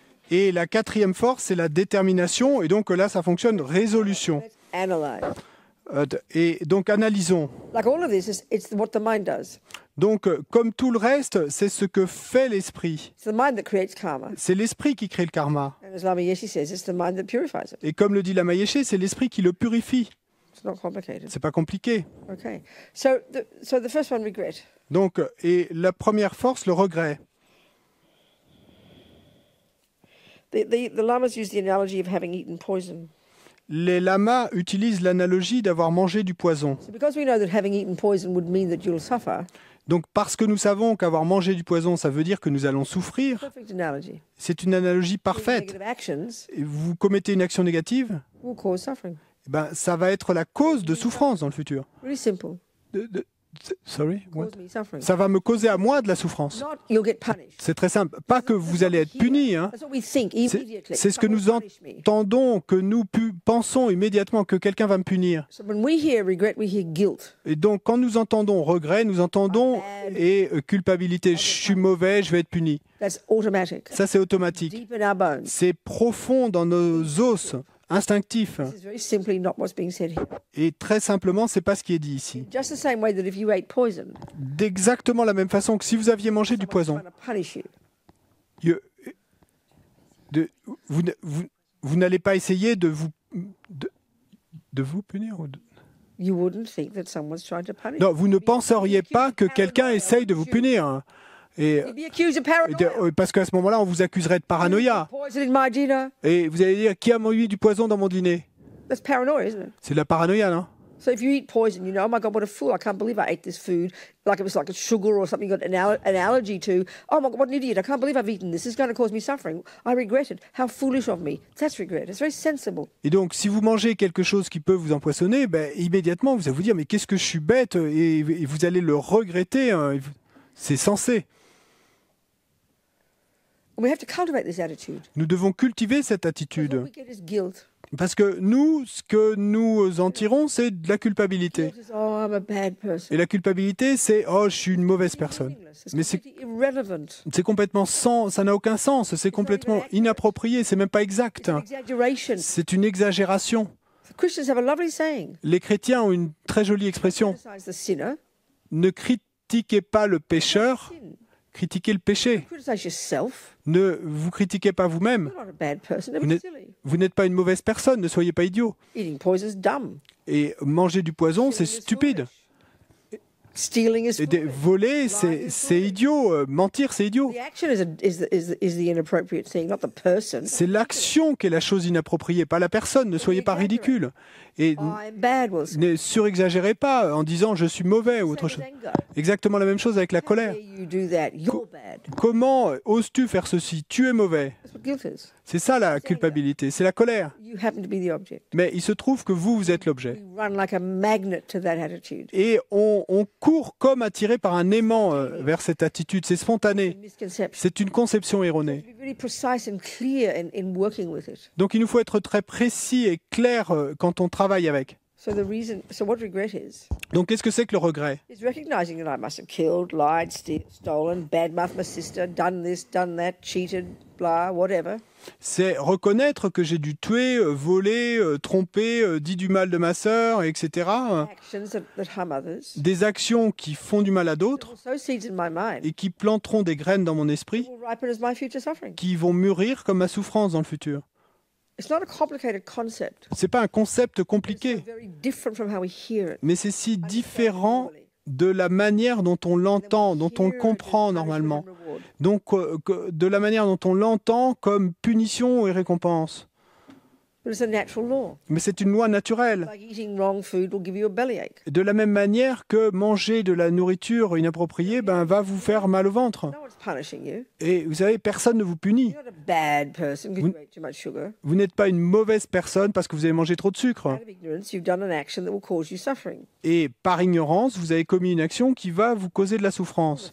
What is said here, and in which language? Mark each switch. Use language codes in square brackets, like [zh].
[fr] Et la quatrième force, c'est la détermination. Et donc là, ça fonctionne résolution. [en] Let's analyze. [fr] Et donc analysons. [en] Like all of this, it's what the mind does. [fr] Donc, comme tout le reste, c'est ce que fait l'esprit. [en] It's the mind that creates karma. [fr] C'est l'esprit qui crée le karma. [en] And as Lama Yeshe says, it's the mind that purifies it. [fr] Et comme le dit Lama Yeshe, c'est l'esprit qui le purifie. [en] It's not complicated. [fr] C'est pas compliqué. [en] Okay. So the first one, regret. [fr] Donc, et la première force, le regret. [en] The lamas use the analogy of having eaten poison. [fr] Les lamas utilisent l'analogie d'avoir mangé du poison. [en] So because we know that having eaten poison would mean that you'll suffer, [fr] Donc, parce que nous savons qu'avoir mangé du poison, ça veut dire que nous allons souffrir, [en] perfect analogy. [fr] c'est une analogie parfaite. [en] Negative actions [fr] Et vous commettez une action négative, [en] will cause suffering. [fr] eh ben, ça va être la cause de souffrance dans le futur. [en] Really simple. Sorry, what? Cause me suffering. [fr] Ça va me causer à moi de la souffrance. [en] Not you'll get punished. [fr] C'est très simple. Pas que vous allez être puni. Hein. [en] That's what we think immediately. [fr] C'est ce que nous [en] Someone will punish me. [fr] entendons, que nous pensons immédiatement que quelqu'un va me punir. [en] So when we hear regret, we hear guilt. [fr] Et donc, quand nous entendons regret, nous entendons et culpabilité. Je suis mauvais, je vais être puni. [en] That's automatic. [fr] Ça, c'est automatique. [en] Deep in our bones. [fr] C'est profond dans nos os, instinctif. [en] This is very simply not what's being said here. [fr] Et très simplement, c'est pas ce qui est dit ici. [en] Just the same way that if you ate poison, [fr] D'exactement la même façon que si vous aviez mangé du poison, [en] trying to punish you, [fr] vous n'allez pas essayer de vous punir. [en] you wouldn't think that someone's trying to punish [fr] Non, [en] you. [fr] vous ne penseriez pas que quelqu'un essaye de vous punir. Et, [en] You'd be accused of paranoia. [fr] parce qu'à ce moment-là, on vous accuserait de paranoïa. [en] Poison in my dinner. [fr] Et vous allez dire, qui a mis du poison dans mon dîner? [en] That's paranoia, isn't it? [fr] C'est de la paranoïa, non? [en] So if you eat poison, you know, oh my God, what a fool! I can't believe I ate this food, like it was like a sugar or something you got an allergy to. Oh my God, what an idiot! I can't believe I've eaten this. This is going to cause me suffering. I regret it. How foolish of me. That's regret. It's very sensible. [fr] Et donc, si vous mangez quelque chose qui peut vous empoisonner, ben, immédiatement, vous allez vous dire, mais qu'est-ce que je suis bête, et vous allez le regretter. Hein. C'est censé. [en] And we have to cultivate this attitude. [fr] Nous devons cultiver cette [en] What [fr] attitude. [en] we get is guilt. [fr] Parce que nous, ce que nous en tirons, c'est de la culpabilité. [en] Guilt is, oh, I'm a bad person. [fr] Et la culpabilité, c'est, oh, je suis une mauvaise personne. [en] Meaningless. It's [fr] Mais c'est [en] completely irrelevant. [fr] C'est complètement ça n'a aucun sens, c'est complètement inapproprié, c'est même pas exact. [en] It's an exaggeration. [fr] C'est une exagération. [en] The Christians have a lovely saying. [fr] Les chrétiens ont une très jolie expression. [en] Criticize the sinner. [fr] Ne critiquez pas le pécheur, [en] Sin. [fr] critiquez le péché. [en] Criticize yourself. [fr] Ne vous critiquez pas vous-même. [en] You're not a bad person. [fr] Vous n'êtes- [en] silly. [fr] Vous n'êtes pas une mauvaise personne, ne soyez pas idiot. [en] Eating poison is dumb. [fr] Et manger du poison, c'est [en] Stealing is [fr] stupide. [en] foolish. Stealing is [fr] Et [en] foolish. [fr] voler, c'est idiot. Mentir, c'est idiot. [en] The action is the inappropriate thing, not the person. [fr] C'est l'action qui est la chose inappropriée, pas la personne. Ne soyez pas ridicule. Et [en] I'm bad, Wilson. [fr] ne surexagérez pas en disant je suis mauvais ou autre chose. [en] Same with anger. [fr] Exactement la même chose avec la [en] How [fr] colère. [en] dare you do that? You're bad. [fr] Comment oses-tu faire ceci? Tu es mauvais. [en] That's what guilt is. [fr] C'est ça la culpabilité, c'est la colère. [en] You happen to be the object. [fr] Mais il se trouve que vous êtes l'objet. [en] We run like a magnet to that attitude. [fr] Et on court comme attiré par un aimant vers cette attitude. C'est spontané. [en] Misconception. [fr] C'est une conception erronée. [en] Be very precise and clear in working with it. [fr] Donc il nous faut être très précis et clair quand on travaille avec. [en] So what regret is [fr] Donc qu'est-ce que c'est que le regret? [en] recognizing that I must have killed, lied, stolen, badmouthed my sister, done this, done that, cheated, blah, whatever. [fr] C'est reconnaître que j'ai dû tuer, voler, tromper, dit du mal de ma sœur, etc. [en] Actions that harm others. [fr] Des actions qui font du mal à d'autres [en] Sow seeds in my mind. [fr] et qui planteront des graines dans mon esprit, [en] Will ripen as my future suffering. [fr] qui vont mûrir comme ma souffrance dans le futur. [en] It's not a complicated concept. [fr] C'est pas un concept [en] It's [fr] compliqué, [en] very different from how we hear it. [fr] mais c'est si différent de la manière dont on l'entend, dont on le comprend normalement. Donc, de la manière dont on l'entend comme punition et récompense. [en] But it's a natural law. [fr] Mais c'est une loi naturelle. [en] Like eating wrong food will give you a bellyache. [fr] De la même manière que manger de la nourriture inappropriée va vous faire mal au ventre. [en] No one's punishing you. [fr] Et vous savez, personne ne vous punit. [en] You're not a bad person because you ate too much sugar. [fr] Vous n'êtes pas une mauvaise personne parce que vous avez mangé trop de sucre. [en] Out of ignorance, you've done an action that will cause you suffering. [fr] Et par ignorance, vous avez commis une action qui va vous causer de la souffrance.